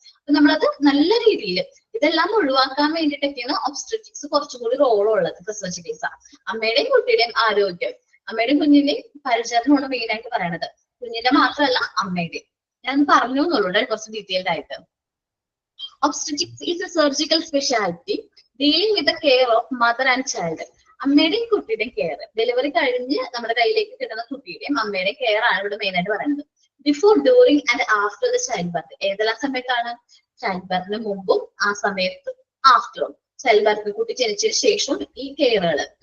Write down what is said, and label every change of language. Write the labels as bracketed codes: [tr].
[ml] അപ്പൊ നമ്മളത് നല്ല രീതിയിൽ ഇതെല്ലാം ഒഴിവാക്കാൻ വേണ്ടിയിട്ടൊക്കെയാണ് ഒബ്സ്റ്ററ്റിക്സ് കുറച്ചുകൂടി റോളുള്ളത്. പ്രസവ ചികിത്സ അമ്മയുടെയും കുട്ടിയുടെയും ആരോഗ്യം, അമ്മയുടെയും കുഞ്ഞിന്റെയും പരിചരണമാണ് മെയിൻ ആയിട്ട് പറയണത്. കുഞ്ഞിന്റെ മാത്രമല്ല അമ്മയുടെയും. ഞാൻ പറഞ്ഞു എന്നുള്ളൂ കുറച്ച് ഡീറ്റെയിൽഡ് ആയിട്ട്. [en] Obstetrics is a surgical specialty dealing with the care of mother and child. [ml] അമ്മയുടെയും കുട്ടിയുടെയും കെയർ, ഡെലിവറി കഴിഞ്ഞ് നമ്മുടെ കയ്യിലേക്ക് കിട്ടുന്ന കുട്ടിയുടെയും അമ്മയുടെയും കെയർ ആണ് ഇവിടെ മെയിൻ ആയിട്ട് പറയുന്നത്. [en] Before, during and after the child birth. [ml] ഏതെല്ലാം സമയത്താണ്? ചൈൽഡ് ബർത്തിന് മുമ്പും ആ സമയത്ത് ആഫ്റ്ററും. ചൈൽഡ് ബർത്ത് കുട്ടി ജനിച്ചതിന് ശേഷവും ഈ കെയറുകൾ.